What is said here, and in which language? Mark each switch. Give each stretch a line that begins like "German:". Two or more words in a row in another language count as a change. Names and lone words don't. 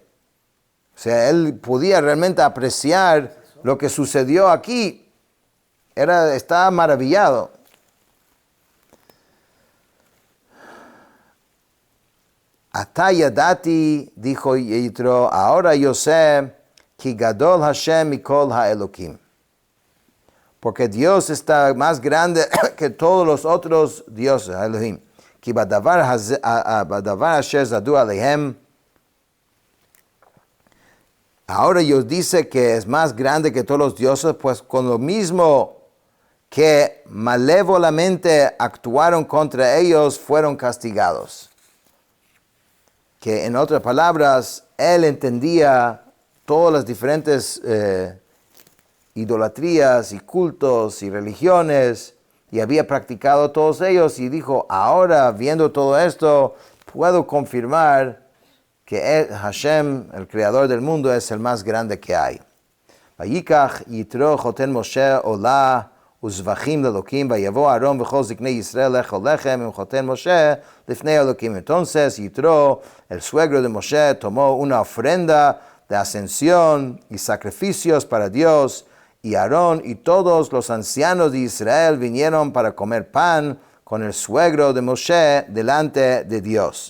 Spanish: O sea, él podía realmente apreciar lo que sucedió aquí. Estaba maravillado.
Hebrew: עתה ידעתי,
Spanish: dijo Yitro, ahora yo sé,
Hebrew: כי גדול השם מכל האלהים.
Spanish: Porque Dios está más grande que todos los otros dioses, Elohim.
Hebrew: כי בדבר אשר זדו עליהם.
Spanish: Ahora Dios dice que es más grande que todos los dioses, pues con lo mismo que malévolamente actuaron contra ellos, fueron castigados. Que en otras palabras, él entendía todas las diferentes idolatrías y cultos y religiones, y había practicado todos ellos, y dijo, ahora viendo todo esto, puedo confirmar que Hashem, el creador del mundo, es el más grande que hay.
Hebrew: ויקח יתרו חתן משה עלה וזבחים לאלהים ויבא אהרן וכל זקני ישראל לאכל לחם עם חתן משה לפני אלהים.
Spanish: Entonces Yitro, el suegro de Moshe, tomó una ofrenda de ascensión y sacrificios para Dios, y Aarón y todos los ancianos de Israel vinieron para comer pan con el suegro de Moshe delante de Dios.